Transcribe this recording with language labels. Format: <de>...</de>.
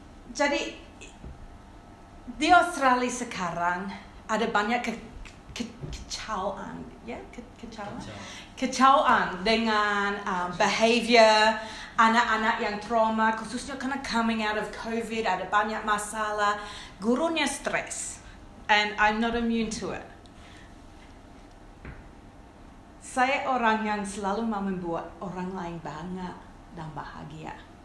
<id>Jadi di Australia sekarang ada banyak kekacauan, ya, kekacauan dengan behavior anak-anak yang trauma, khususnya karena</id> <en>coming out of COVID,</en> <id>ada banyak masalah. Gurunya stres,</id> <en>and I'm not immune to it.</en> <id>Saya orang yang selalu mau membuat orang lain bangga dan bahagia.</id>